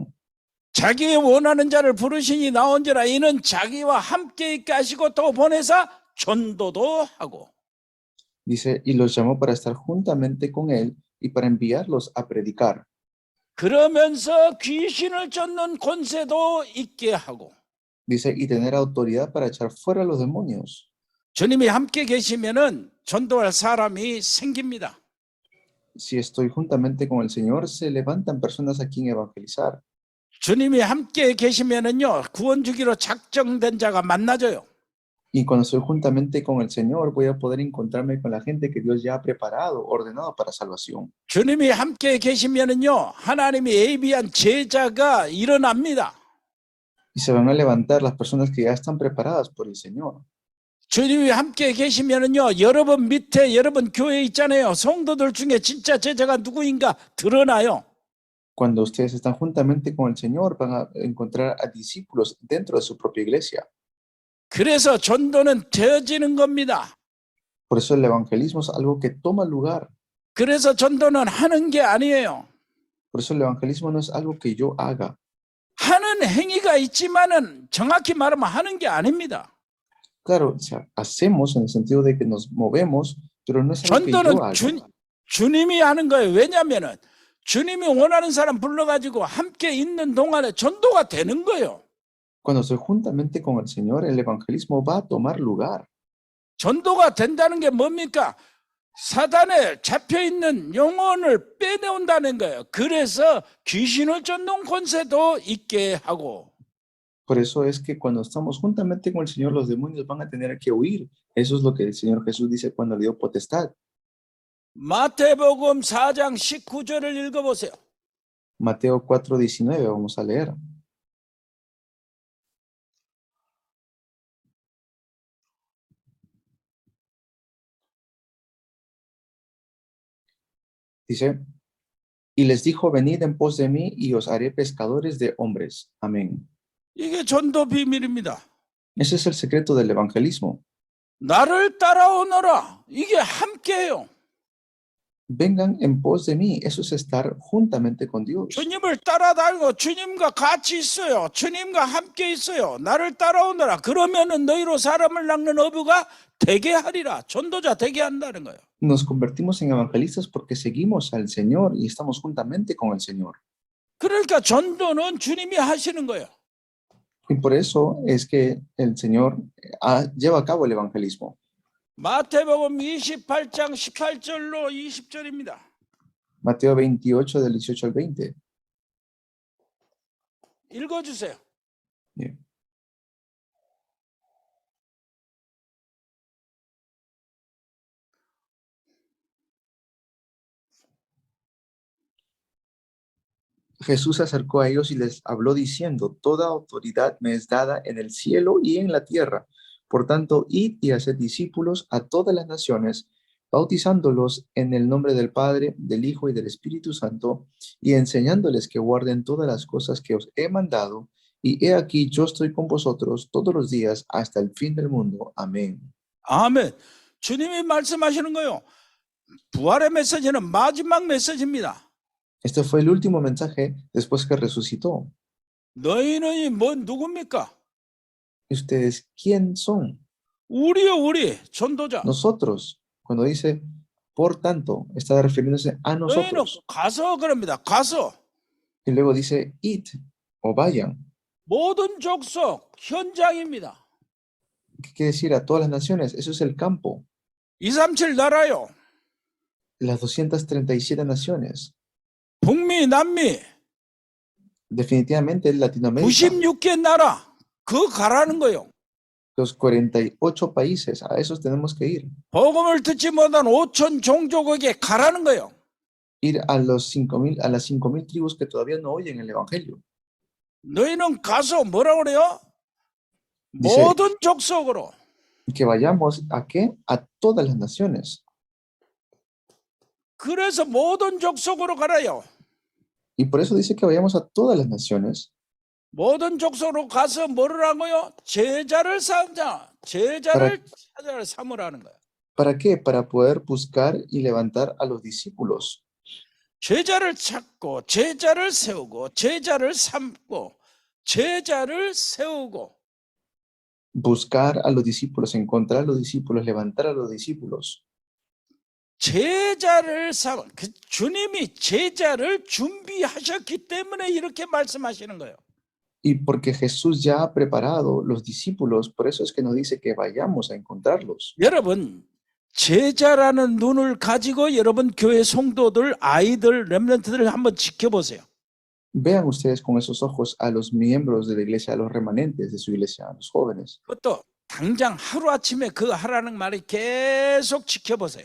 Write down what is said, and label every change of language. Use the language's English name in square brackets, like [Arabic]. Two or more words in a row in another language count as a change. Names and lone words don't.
[Korean] 자기의 원하는 자를 부르시니 나온지라. 이는 자기와 함께 있게 하시고 또 보내사 전도도 하고. [Spanish] Dice, y los llamó para estar juntamente con él y para enviarlos a predicar. [Korean] 그러면서 귀신을 쫓는 권세도 있게 하고. [Spanish] Dice, y tener autoridad para echar fuera a los demonios. [Korean] 주님이 함께 계시면은 전도할 사람이 생깁니다. [Spanish] Si estoy juntamente con el Señor, se levantan personas a quien evangelizar. [Korean] 주님이 함께 계시면은요, 구원 주기로 작정된 자가 만나져요. [Spanish] Y cuando estoy juntamente con el Señor, voy a poder encontrarme con la gente que Dios ya ha preparado, ordenado para salvación. [Korean] 주님이 함께 계시면은요, 하나님이 예비한 제자가 일어납니다. [Spanish] Y se van a levantar las personas que ya están preparadas por el Señor. [Korean] 주님이 함께 계시면은요, 여러분 밑에 여러분 교회 있잖아요. 성도들 중에 진짜 제자가 누구인가 드러나요. [Spanish] Cuando ustedes están juntamente con el Señor, van a encontrar a discípulos dentro de su propia iglesia. [Korean] 그래서 전도는 되어지는 겁니다. [Spanish] Por eso el evangelismo es algo que toma lugar. [Korean] 그래서 전도는 하는 게 아니에요. [Spanish] Por eso el evangelismo no es algo que yo haga. [Korean] 하는 행위가 있지만은 정확히 말하면 하는 게 아닙니다. [Spanish] Claro, o sea, hacemos en el sentido de que nos movemos, pero no es algo que yo [Korean] 전도는 [Spanish] haga. [Korean] 주님이 하는 거예요. 왜냐하면은 주님이 원하는 사람 불러가지고 함께 있는 동안에 전도가 되는 거예요. [Spanish] Cuando estoy juntamente con el Señor, el evangelismo va a tomar lugar. [Korean] 전도가 된다는 게 뭡니까? 사단에 잡혀있는 영혼을 빼내온다는 거예요. 그래서 귀신을 쫓는 권세도 있게 하고. [Spanish] Por eso es que cuando estamos juntamente con el Señor, los demonios van a tener que huir. Eso es lo que el Señor Jesús dice cuando le dio potestad. [Korean] 마태복음 4장 19절을 읽어보세요. [Spanish] Mateo 4:19, vamos a leer. Dice, y les dijo, venid en pos de mí y os haré pescadores de hombres. Amén. [Korean] 이게 전도 비밀입니다. [Spanish] Ese es el secreto del evangelismo. [Korean] 나를 따라오너라. 이게 함께해요. [Spanish] Vengan en pos de mí. Eso es estar juntamente con Dios. [Korean] 주님을 따라다니고 주님과 같이 있어요. 주님과 함께 있어요. 나를 따라오너라. 그러면은 너희로 사람을 낚는 어부가 되게 하리라. 전도자 되게 한다는 거예요. [Spanish] Nos convertimos en evangelistas porque seguimos al Señor y estamos juntamente con el Señor. [Korean] 그러니까 전도는 주님이 하시는 거예요. [Spanish] Y por eso es que el Señor lleva a cabo el evangelismo. [Korean] 마태복음 28장 18절로 20절입니다. [Spanish] Mateo 28, del 18 al 20. [Korean] 읽어주세요. 예. [Spanish] Jesús se acercó a ellos y les habló diciendo, toda autoridad me es dada en el cielo y en la tierra. Por tanto, id y haced discípulos a todas las naciones, bautizándolos en el nombre del Padre, del Hijo y del Espíritu Santo, y enseñándoles que guarden todas las cosas que os he mandado. Y he aquí, yo estoy con vosotros todos los días hasta el fin del mundo. Amén. [Korean] 아멘. 주님이 말씀하시는 거요. 부활의 메시지는 마지막 메시지입니다. [Spanish] Este fue el último mensaje después que resucitó. [Korean] 너희는 누굽니까? [Spanish] ¿Y ustedes quién son? [Korean] 우리요, 우리 전도자. [Spanish] Nosotros. Cuando dice, por tanto, está refiriéndose a [Korean] 너희는 [Spanish] nosotros. [Korean] 가서 그럽니다. 가서 [Spanish] Y luego dice, id o vayan. [Korean] 모든 족속 현장입니다. [Spanish] ¿Qué quiere decir? A todas las naciones. Eso es el campo. [Korean] 237 나라요. [Spanish] Las 237 naciones. [Korean] 북미, 남미, [Spanish] Definitivamente es Latinoamérica. [Korean] 96개 나라. 그거 가라는 거예요. [Spanish] Los 48 países. A esos tenemos que ir. [Korean] 복음을 듣지 못한 5천 종족에게 가라는 거예요. [Spanish] Ir a las 5,000 tribus que todavía no oyen el evangelio. [Korean] 너희는 가서 뭐라고 그래요? [Spanish] Dice, [Korean] 모든 족속으로. [Spanish] que vayamos ¿a qué? A todas las naciones. [Korean] 그래서 모든 족속으로 가라요. [Spanish] Y por eso dice que vayamos a todas las naciones. [Korean] 모든 족속으로 가서 뭐를 하고요? 제자를 삼자. 제자를 찾아라 삼으라는 거예요. [Spanish] ¿Para qué? Para poder buscar y levantar a los discípulos. [Korean] 제자를 찾고 제자를 세우고 제자를 삼고 제자를 세우고. [Spanish] Buscar a los discípulos, encontrar a los discípulos, levantar a los discípulos. [Korean] 제자를 삼. 주님이 제자를 준비하셨기 때문에 이렇게 말씀하시는 거예요. [Spanish] Y porque Jesús ya ha preparado los discípulos, por eso es que nos dice que vayamos a encontrarlos. [Korean] 여러분, 제자라는 눈을 가지고 여러분 교회 성도들, 아이들, 렘넌트들을 한번 지켜보세요. [Spanish] Vean ustedes con esos ojos a los miembros de la iglesia, a los remanentes de su iglesia, a los jóvenes. [Korean] 그것도 당장 하루아침에 그 하라는 말이 계속 지켜보세요.